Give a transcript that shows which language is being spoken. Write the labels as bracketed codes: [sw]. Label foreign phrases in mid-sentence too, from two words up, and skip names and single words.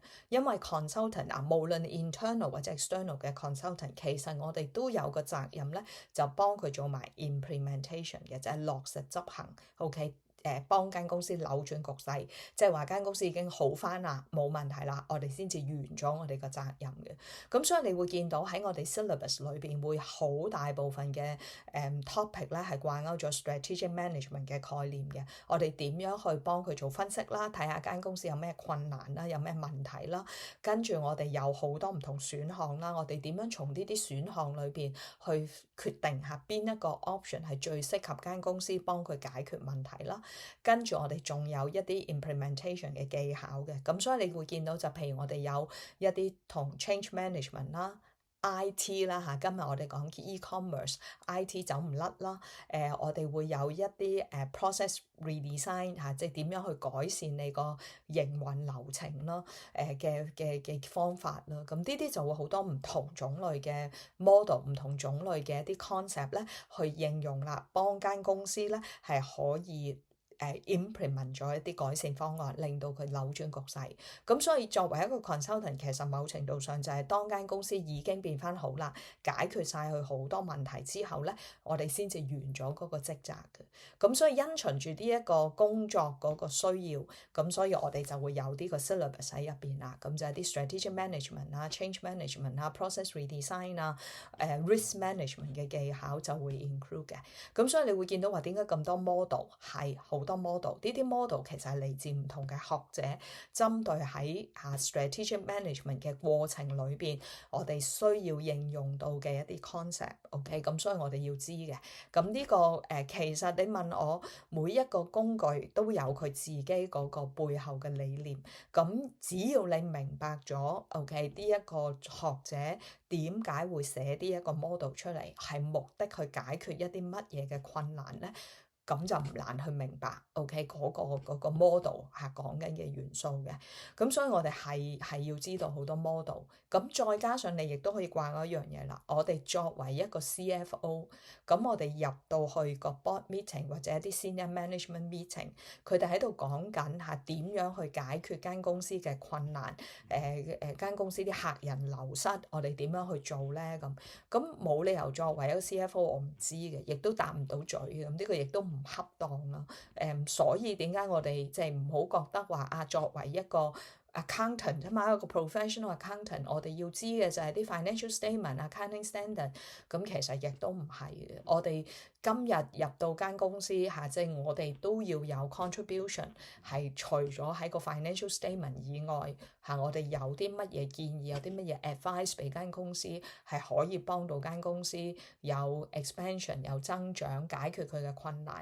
[yue] 因為 consultant 無論 internal 或者 external 嘅 consultant，其實我哋都有個責任咧，就幫佢做埋 implementation 嘅，就係落實執行。OK。幫間公司扭轉局勢，即係話間公司已經好返啦，冇問題啦，我哋先至完咗我哋個責任嘅。咁所以你會見到喺我哋 syllabus 裏邊會好大部分嘅topic 咧係掛鈎咗 [en] strategic management [yue] 嘅概念嘅。我哋點樣去幫佢做分析啦，睇下間公司有咩困難啦，有咩問題啦，跟住我哋有好多唔同選項啦，我哋點樣從呢啲選項裏邊去決定下邊一個 option 係最適合間公司幫佢解決問題啦。跟住我哋仲有一啲 implementation 嘅技巧嘅，咁所以你會見到就譬如我哋有一啲同 [en] change management [yue] 啦、IT 啦嚇，今日我哋講 e-commerce、IT 走唔甩啦。我哋會有一啲 [en] process redesign [yue] 嚇，即係點樣去改善你個營運流程啦，嘅方法啦。咁呢啲就會好多唔同種類嘅 model、唔同種類嘅一啲 concept 咧，去應用啦，幫間公司咧係可以implement 咗一啲改善方案，令到佢扭轉局勢。咁所以作為一個 consultant，其實某程度上就係當間公司已經變翻好啦，解決晒佢好多問題之後咧，我哋先至完咗嗰個職責嘅。咁所以因循住呢一個工作嗰個需要，咁所以我哋就會有呢個 syllabus 喺入邊啦。咁就係啲 [en] strategic management [yue] 啊、 [en] change management [yue] 啊、 [en] process redesign [yue] 啊、 [en] risk management [yue] 嘅技巧就會 include 嘅。咁所以你會見到話點解咁多 model 係好多 model，呢啲 model 其實係嚟自唔同嘅學者，針對喺 [en] strategic management [yue] 嘅過程裏邊，我哋需要應用到嘅一啲 concept。OK， 咁所以我哋要知嘅。咁呢個其實你問我每一個工具都有佢自己嗰個背後嘅理念。咁只要你明白咗 OK 呢一個學者點解會寫呢一個 model 出嚟，係目的去解決一啲乜嘢嘅困難咧？咁就唔難去明白 OK 嗰個 model 係講緊嘅元素嘅。咁所以我哋係要知道好多 model。咁再加上你亦都可以掛嗰一樣嘢啦。我哋作為一個 CFO，咁我哋入到去個 [en] board meeting [yue] 或者一啲 [en] senior management meeting， [yue] 佢哋喺度講緊下點樣去解決間公司嘅困難。間公司啲客人流失，我哋點樣去做咧？咁冇理由作為一個 CFO，我唔知嘅，亦都答唔到嘴嘅。咁呢個亦都唔恰當啦。所以點解我哋即係唔好覺得話作為一個 accountant 啫嘛，一個 [en] professional accountant， [yue] 我哋要知嘅就係啲 [en] financial statement、 accounting standard。 [yue] 咁其實亦都唔係嘅。我哋今日入到間公司即係我哋都要有 contribution， 係除咗喺個 [en] financial statement [yue] 以外我哋有啲乜嘢建議，有啲乜嘢 advice 俾間公司，係可以幫到間公司有 expansion、有增長，解決佢嘅困難。